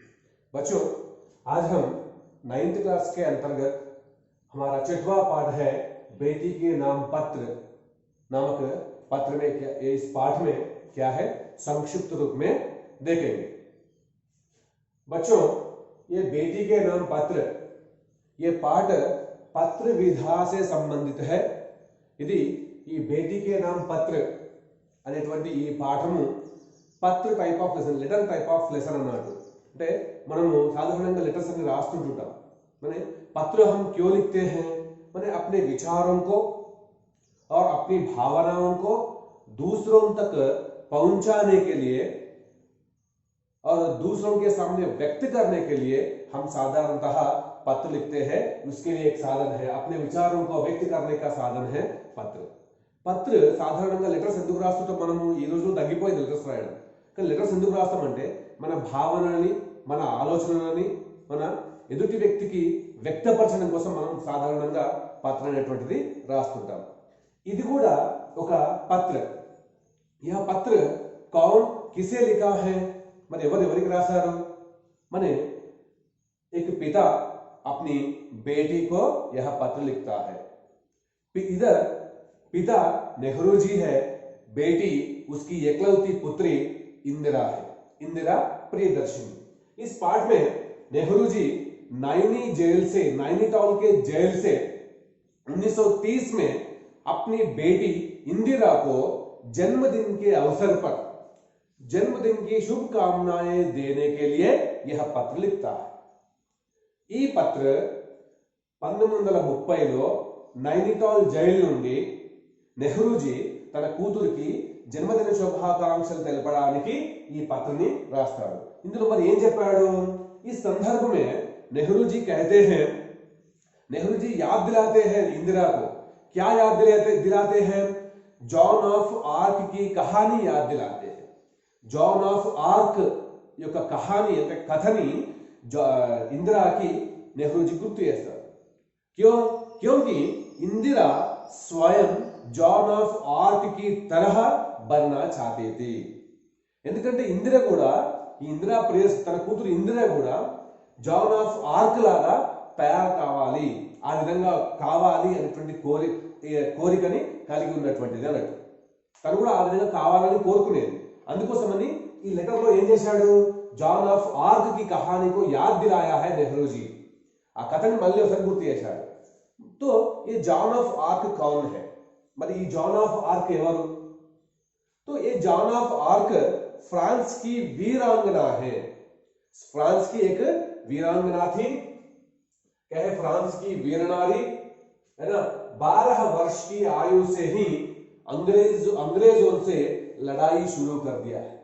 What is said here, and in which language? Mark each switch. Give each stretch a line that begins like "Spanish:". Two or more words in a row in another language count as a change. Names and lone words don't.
Hindi: बच्चों, आज हम 9th क्लास के अंतर्गत हमारा 6वां पाठ है बेटी के नाम पत्र नामक पत्र में क्या इस पाठ में क्या है संक्षिप्त रूप में देखेंगे। बच्चों, ये बेटी के नाम पत्र ये पाठ पत्र विधा से संबंधित है।
Telugu: ఇది ఈ బేటీకే నామ్ పత్ర అనేటువంటి ఈ పాఠము పత్ర
English: type of lesson, letter type of lesson
Telugu: అన్నట్టు। అంటే మనము సాధారణంగా లెటర్స్ అన్ని రాస్తుంటాం।
Hindi: माने पत्र हम क्यों लिखते हैं? माने अपने विचारों को और अपनी भावनाओं को दूसरों तक पहुंचाने के लिए और दूसरों के सामने व्यक्त करने के लिए हम साधारणतः पत्र लिखते हैं। उसके लिए एक साधन है, अपने विचारों को व्यक्त करने का साधन है पत्र।
Telugu: పత్ర సాధారణంగా లెటర్స్ ఎందుకు రాస్తుంటాం? మనము ఈ రోజు తగ్గిపోయింది లెటర్స్ రాయడం, కానీ లెటర్స్ ఎందుకు రాస్తామంటే మన భావనని, మన ఆలోచనలని మన ఎదుటి వ్యక్తికి వ్యక్తపరచడం కోసం మనం సాధారణంగా పత్ర అనేటువంటిది రాస్తుంటాం। ఇది కూడా ఒక పత్ర।
Hindi: यह पत्र कौन किसे लिखा है?
Telugu: మరి ఎవరికి రాశారు?
Hindi: माने एक पिता अपनी बेटी को यह पत्र लिखता है। इधर पिता नेहरू जी है, बेटी उसकी एकलौती पुत्री इंदिरा है, इंदिरा प्रियदर्शनी। इस पाठ में नेहरू जी नैनीताल के जेल से 1930 में अपनी बेटी इंदिरा को जन्मदिन के अवसर पर जन्मदिन की शुभकामनाएं देने के लिए यह पत्र लिखता है।
Telugu: ఈ పత్ర 1930లో నైనితాల్ జైలు నుండి నెహ్రూజీ తన కూతురికి జన్మదిన శుభాకాంక్షలు తెలపడానికి ఈ పత్రని రాస్తాడు। ఇందులో మరి ఏం చెప్పాడు?
Hindi: इस संदर्भ में नेहरू जी कहते हैं, नेहरू जी याद दिलाते हैं इंदिरा को। क्या याद दिलाते हैं? जॉन ऑफ आर्क की कहानी याद दिलाते हैं।
Telugu: जॉन ऑफ आर्क యొక్క కహాని అంటే కథని ఇందిరాకి నెహ్రూ जी గుర్తు చేస్తారు।
Hindi: क्योंकि इंदिरा स्वयं जॉन ऑफ आर्क की तरह बनना चाहती थी।
Telugu: ఎందుకంటే ఇందిర కూడా ఈ ఇందిరా ప్రేయస్ తన కూతురు ఇందిర కూడా జాన్ ఆఫ్ ఆర్క్ లాగా తయారు కావాలి, ఆ విధంగా కావాలి అనేటువంటి కోరికని కలిగి ఉన్నటువంటిది అన్నట్టు। తను కూడా ఆ విధంగా కావాలని కోరుకునేది। అందుకోసమని ఈ లెటర్ లో ఏం చేశాడు?
Hindi: జాన్ ఆఫ్ ఆర్క్ की कहानी को याद दिलाया है नेहरू जी।
Telugu: ఆ కథని మళ్ళీ ఒకసారి గుర్తు చేశాడు।
Hindi: तो ये जॉन ऑफ आर्क कौन है?
Telugu: మరి ఈ జాన్ ఆఫ్ ఆర్క్ ఎవరు?
Hindi: तो ये जॉन ऑफ आर्क फ्रांस की वीरांगना है। फ्रांस की एक वीरांगना थी। क्या है? फ्रांस की वीरनारी है ना। 12 वर्ष की आयु से ही अंग्रेजों से लड़ाई शुरू कर दिया है।